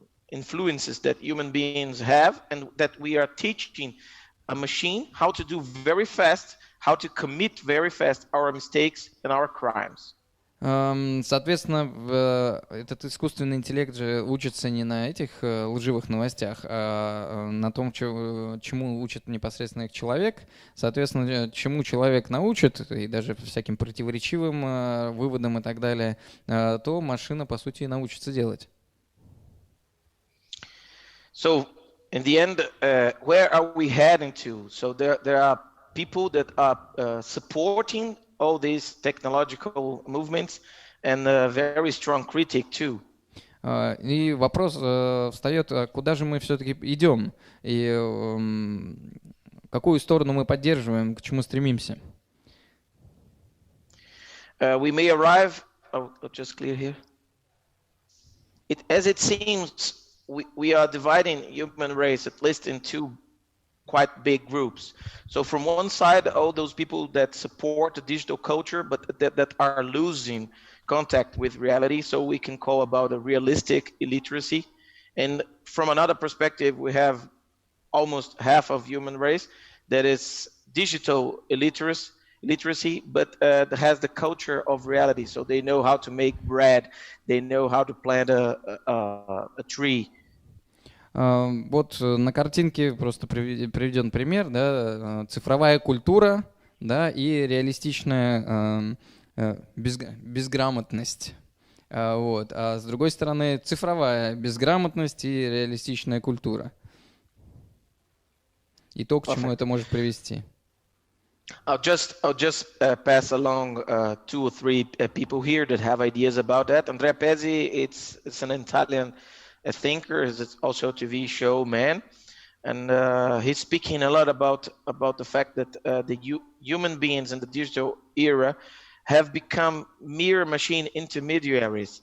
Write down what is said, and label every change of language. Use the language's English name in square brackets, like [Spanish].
[English] influences that human beings have, and that we are teaching a machine how to do very fast, how to commit very fast our mistakes and our crimes. [Russian] Соответственно, этот искусственный интеллект же учится не на этих лживых новостях, а на том, чему учит непосредственно их человек. Соответственно, чему человек научит, и даже всяким противоречивым выводам и так далее, то машина, по сути, и научится делать. [English] So, in the end, where are we heading to? So there are people that are supporting all these technological movements and a very strong critic too. [Russian] И вопрос встает, куда же мы все-таки идем и какую сторону мы поддерживаем, к чему стремимся. [English] We may arrive. I'll just clear here. As it seems, we are dividing human race at least in two quite big groups. So from one side, all those people that support the digital culture, but that are losing contact with reality. So we can call about a realistic illiteracy. And from another perspective, we have almost half of human race that is digital illiteracy, but has the culture of reality. So they know how to make bread. They know how to plant a tree. [Russian] Вот на картинке просто приведен пример, да, цифровая культура, да, и реалистичная безграмотность. Вот. А с другой стороны, цифровая безграмотность и реалистичная культура. И то, к чему это может привести. [English] I'll just pass along 2 or 3 people here that have ideas about that. Andrea Pezzi, it's an Italian a thinker, is also a TV show man, and he's speaking a lot about the fact that the human beings in the digital era have become mere machine intermediaries.